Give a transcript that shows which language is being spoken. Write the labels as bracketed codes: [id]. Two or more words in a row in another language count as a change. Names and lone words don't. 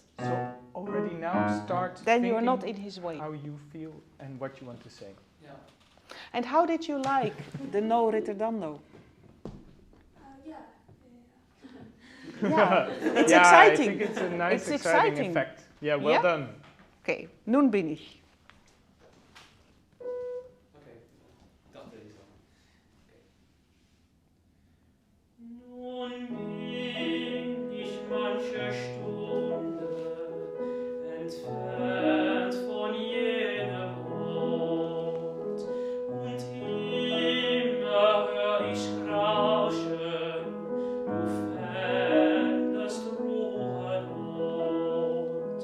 [en] So already now start Then you're thinking not in his way. how you feel and what you want to say. Yeah. And how did you like the No Ritterdando? Yeah. Yeah, it's Yeah, exciting. I think it's a nice, It's exciting exciting. effect. Yeah, well Yeah. done. [de] Okay, nun bin ich. [nl] Okay. Dat deed ik dan. [de] Nun bin ich manche Stunde entfernt von jenem Ort, und immer hör ich Rauschen, du fändest Ruhe dort.